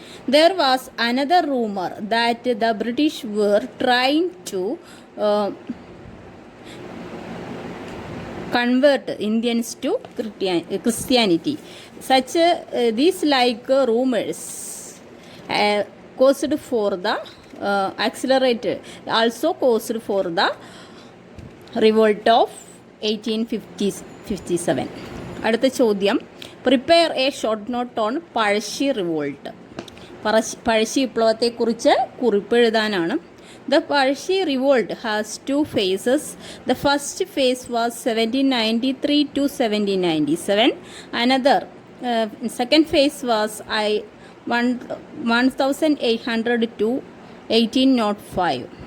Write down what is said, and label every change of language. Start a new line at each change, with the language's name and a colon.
English: There was another rumor that the British were trying to convert Indians to Christianity. Such these rumors caused for the accelerated also caused for the revolt of 1857.
Malayalam: അടുത്ത ചോദ്യം,
English: Prepare a short note on Pazhassi revolt.
Malayalam: Pazhassi വിപ്ലവത്തെക്കുറിച്ച് കുറിപ്പെഴുതാനാണ്.
English: The Parshi revolt has two phases. The first phase was 1793 to 1797. Another second phase was 1800 to 1805.